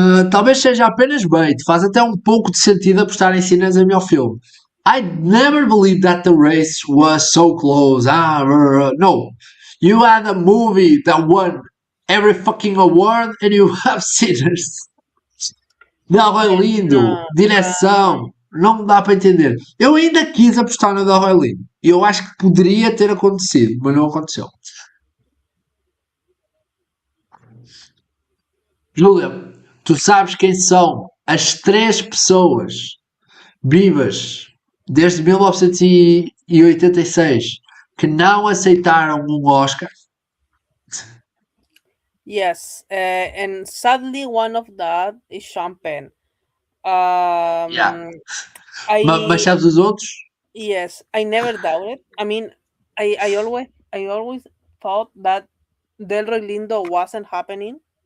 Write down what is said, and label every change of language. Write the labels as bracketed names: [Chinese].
[Portuguese] Talvez seja apenas bait, faz até um pouco de sentido apostar em Sinners a melhor filme. [English] I never believed that the race was so close. No. You had a movie that won every fucking award and you have Sinners. Del Rey Lindo, No, [Portuguese] direção, não dá para entender. Eu ainda quis apostar no Del Rey Lindo. Eu acho que poderia ter acontecido, mas não aconteceu. Júlia, tu sabes quem são as 3 pessoas vivas desde 1986 que não aceitaram um Oscar? [English] yes, and sadly, one of that is Champagne. Yeah. [Portuguese] Mas [English] I [Portuguese] sabes os outros? [English] yes, I never doubted. I mean, I always thought that Del Rey Lindo wasn't happening.